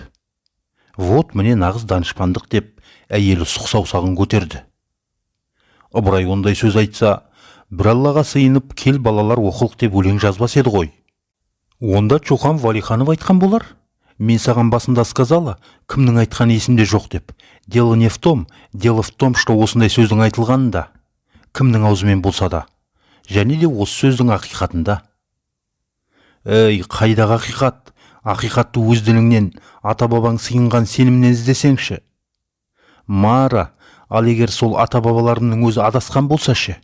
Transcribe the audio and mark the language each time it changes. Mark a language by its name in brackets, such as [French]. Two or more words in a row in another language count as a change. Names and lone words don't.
[Kazakh] Вот, міне нағыз данышпандық, деп әйелі сұқ саусағын көтерді. Ыбырай ондай сөз айтса, бір Аллаға сыйынып, кел балалар оқылық деп өлең жазбас еді ғой. Онда Шоқан Уәлиханов айтқан болар. Мен саған басында сказала, кімнің айтқан есімде жоқ деп. [Russian] Дело не в том, что [Kazakh] осындай сөздің айтылғанында. Кімнің аузымен болса да. Және де осы сөздің ақиқатында. Ей, қайдағы ақиқат? Ақиқатты өз діліңнен, ата-бабаң сыйынған сенімнен іздесеңші. Мара, ал егер сол ата-бабаларымның өзі адасқан болса ше?